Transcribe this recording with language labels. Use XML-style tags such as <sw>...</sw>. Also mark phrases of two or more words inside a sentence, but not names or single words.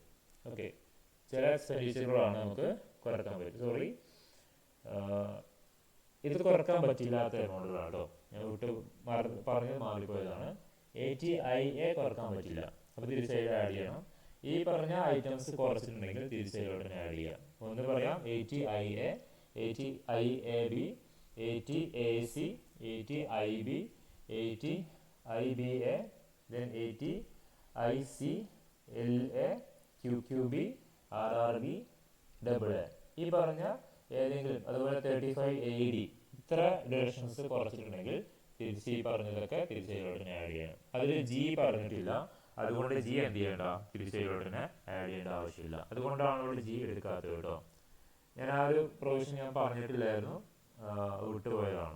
<ml>ഓക്കെ, ചില എക്സ്പെൻഡിച്ചറുകളാണ് നമുക്ക് കുറക്കാൻ പറ്റും. ഇത് കുറക്കാൻ പറ്റില്ലാത്ത എമൗണ്ടുകളാണ് കേട്ടോ. ഞാൻ പറഞ്ഞത് മാറിപ്പോയതാണ്. ATIA കുറക്കാൻ പറ്റില്ല, അപ്പോൾ തിരിച്ചതിൽ ആഡ് ചെയ്യണം. ഈ പറഞ്ഞ ഐറ്റംസ് കുറച്ചിട്ടുണ്ടെങ്കിൽ തിരിച്ചതിലോട്ട് ആഡ് ചെയ്യാം. ഒന്ന് പറയാം,</ml> <en>ATIA, ATIAB, ATAC, ATIB, ATIBA, then ATICLA, QQB, RRB, AA.</en> <ml>ഈ പറഞ്ഞ ഏതെങ്കിലും, അതുപോലെ 35AD, ഇത്ര ഡിഡക്ഷൻസ് കുറച്ചിട്ടുണ്ടെങ്കിൽ തിരിച്ച് ഈ പറഞ്ഞതൊക്കെ തിരിച്ചതിലോട്ട് ആഡ് ചെയ്യണം. അതിൽ G പറഞ്ഞിട്ടില്ല, അതുകൊണ്ട് G എന്ത് ചെയ്യേണ്ട, തിരിച്ചതിലോട്ട് ആഡ് ചെയ്യേണ്ട ആവശ്യമില്ല. അതുകൊണ്ടാണ് ഇവിടെ G എടുക്കാത്തത് കേട്ടോ. ഞാൻ ആ ഒരു പ്രൊവിഷൻ ഞാൻ പറഞ്ഞിട്ടില്ലായിരുന്നു, വിട്ടുപോയതാണ്.</ml>